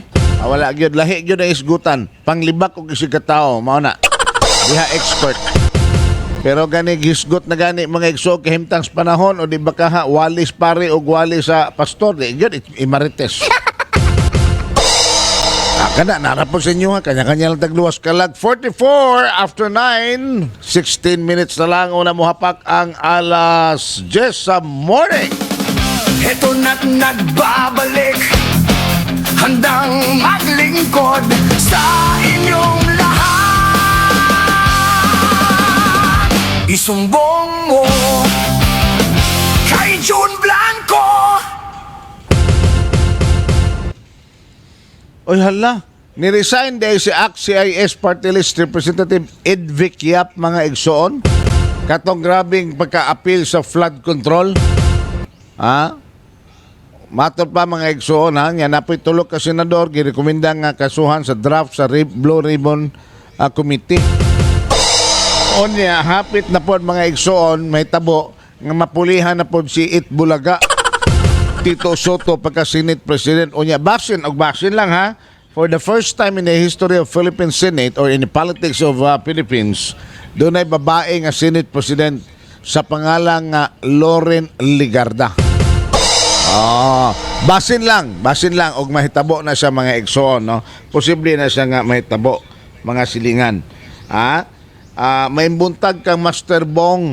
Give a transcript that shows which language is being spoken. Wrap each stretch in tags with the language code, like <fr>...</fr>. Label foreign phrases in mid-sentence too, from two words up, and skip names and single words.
<ceb>Wala gyud lahi gyud ang isgutan. Panglibak og isig ka tawo mao na. Diha expert. Pero gani gisgot na gani mga igsoon kahimtang sa panahon o di ba ka walis pare o wali sa pastor di gyud imarites. Kana narapos sa inyo ha kanya-kanya lang tagluwas kalag 44 after 9 16 minutes na lang una mo hapak ang alas 10 sa morning.</ceb> <tl>Heto na't nagbabalik, handang maglingkod sa inyong lahat. Isumbong mo kay John Blanco.</tl> <ceb>Oy hala, ni-resign dahil si ACT-CIS Party List Representative Ed Vic Yap mga igsoon. Katong grabing pagka-appeal sa</ceb> <en>flood control.</en> <ceb>Matod pa mga igsoon nga napoy tulog ka senador girekomenda nga kasuhan sa draft sa Blue Ribbon Committee. Onya hapit na pod mga igsoon may tabo nga mapulihan na pod si Itbulaga Tito Soto pagka</ceb> <en>Senate President.</en> <ceb>Onya basin lang ha.</ceb> <en>For the first time in the history of Philippine Senate or in the politics of Philippines,</en> <ceb>doon ay babae nga</ceb> <en>Senate President.</en> <ceb>sa pangalang Loren Ligarda. Basin lang og mahitabo na siya mga igsoon, no. Posible na siya nga mahitabo mga silingan. May buntag kang Master Bong.</ceb>